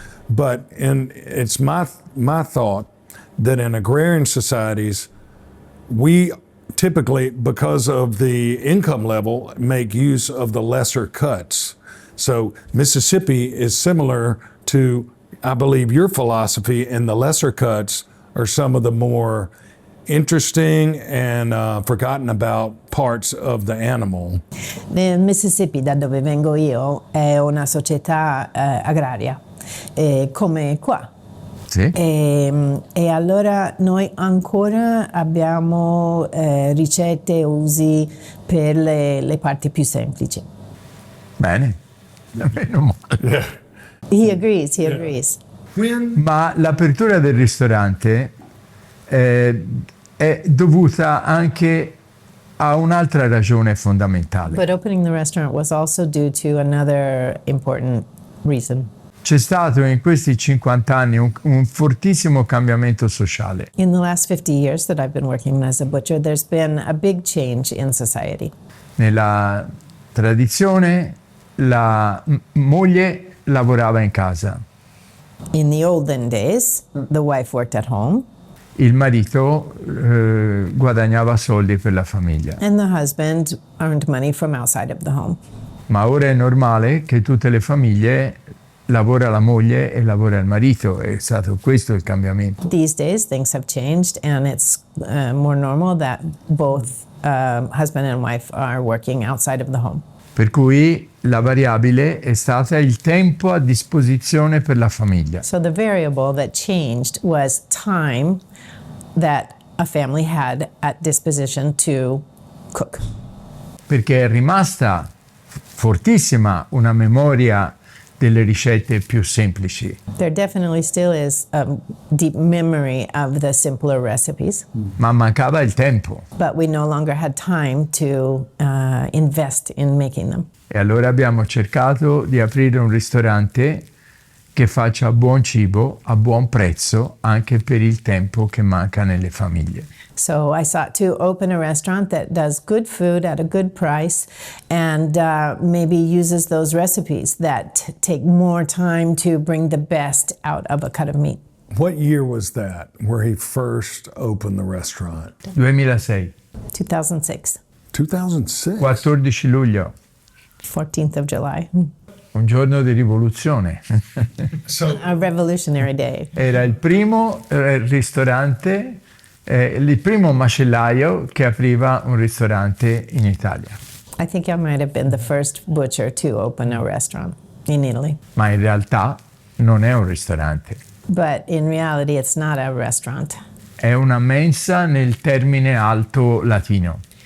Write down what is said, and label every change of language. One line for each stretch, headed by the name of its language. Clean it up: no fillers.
English: But it's my thought that in agrarian societies, we typically, because of the income level, make use of the lesser cuts. So Mississippi is similar to, I believe, your philosophy, and the lesser cuts are some of the more interesting and forgotten about parts of the animal.
Italian: Nel Mississippi, da dove vengo io, è una società agraria, come qua. Sì. E allora noi ancora abbiamo ricette e usi per le parti più semplici. Bene, meno male.
English: He agrees.
Italian: Ma l'apertura del ristorante è dovuta anche a un'altra ragione fondamentale.
English: But opening the restaurant was also due to another important reason.
Italian: C'è stato in questi 50 anni un fortissimo cambiamento sociale.
English: In the last 50 years that I've been working as a butcher, there's been a big change in society.
Italian: Nella tradizione la moglie lavorava in casa,
English: In the olden days, the wife worked at home
Italian: il marito guadagnava soldi per la famiglia.
English: and the husband earned money from outside of the home.
Italian: Ma ora è normale che tutte le famiglie lavora la moglie e lavora il marito, è stato questo il cambiamento.
English: These days, things have changed, and it's more normal that both husband and wife are working outside of the home.
Italian: Per cui la variabile è stata il tempo a disposizione per la famiglia.
English: So the variable that changed was time that a family had at disposition to cook.
Italian: Perché è rimasta fortissima una memoria delle ricette più semplici,
English: There definitely still is a deep memory of the simpler recipes,
Italian: ma mancava il tempo.
English: but we no longer had time to invest in making them.
Italian: E allora abbiamo cercato di aprire un ristorante che faccia buon cibo a buon prezzo anche per il tempo che manca nelle famiglie.
English: So I sought to open a restaurant that does good food at a good price and maybe uses those recipes that take more time to bring the best out of a cut of meat. What year was that where he first opened the restaurant? 2006, 2006, 2006.
Italian: 14 luglio,
English: 14th of July.
Italian: un giorno di rivoluzione.
English: So A revolutionary day.
Italian: Era il primo ristorante, il primo macellaio che apriva un ristorante in Italia.
English: I think I might have been the first butcher to open a restaurant in Italy.
Italian: Ma in realtà non è un ristorante,
English: But in reality, it's not a restaurant.
Italian: è una mensa nel termine alto latino.